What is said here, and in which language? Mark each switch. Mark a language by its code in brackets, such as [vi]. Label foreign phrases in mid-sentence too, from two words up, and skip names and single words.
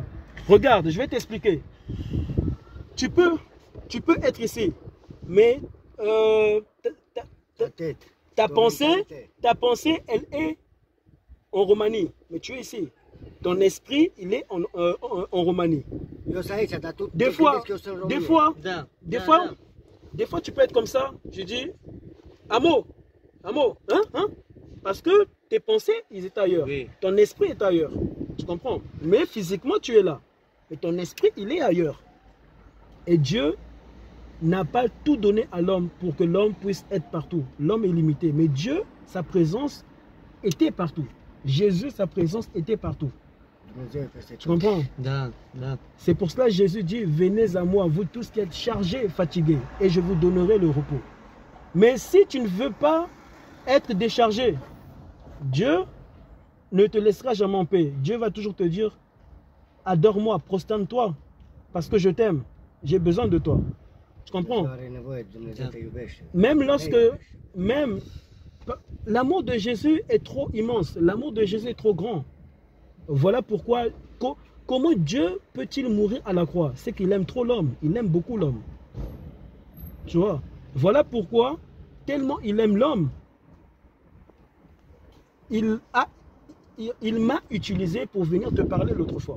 [fr] Regarde, je vais t'expliquer. Tu peux être ici, mais Ta tête. ta pensée, elle est en Roumanie. Mais tu es ici. Ton esprit, il est en Roumanie. [ro] Eu sunt aici, dar tu [fr] Des [ro] te [fr] fois, [ro] gândești că eu sunt în [fr] des [ro] România. [fr] fois, [ro] Da, [fr] des [ro] da, [fr] fois, [ro] da. [fr] des fois, tu peux être comme ça. Je dis, Amo, hein? Parce que tes pensées, ils étaient ailleurs. Oui. Ton esprit est ailleurs. Tu comprends? Mais physiquement, tu es là. Mais ton esprit, il est ailleurs. Et Dieu n'a pas tout donné à l'homme pour que l'homme puisse être partout. L'homme est limité. Mais Dieu, sa présence était partout. Jésus, sa présence était partout. [ro] Dumnezeu e peste [fr] Tu [ro] tot. [fr] comprends? [ro] Da, da. [fr] C'est pour cela que Jésus dit, venez à moi, vous tous qui êtes chargés et fatigués, et je vous donnerai le repos. Mais si tu ne veux pas être déchargé, Dieu ne te laissera jamais en paix. Dieu va toujours te dire, adore-moi, prosterne-toi, parce que je t'aime, j'ai besoin de toi. Tu comprends? [ro] Dumnezeu are nevoie, Dumnezeu te iubește. [fr] Même lorsque, même, l'amour de Jésus est trop immense, l'amour de Jésus est trop grand. Voilà pourquoi comment Dieu peut-il mourir à la croix? C'est qu'il aime trop l'homme. Il aime beaucoup l'homme. Tu vois? Voilà pourquoi, tellement il aime l'homme, il m'a utilisé pour venir te parler l'autre fois.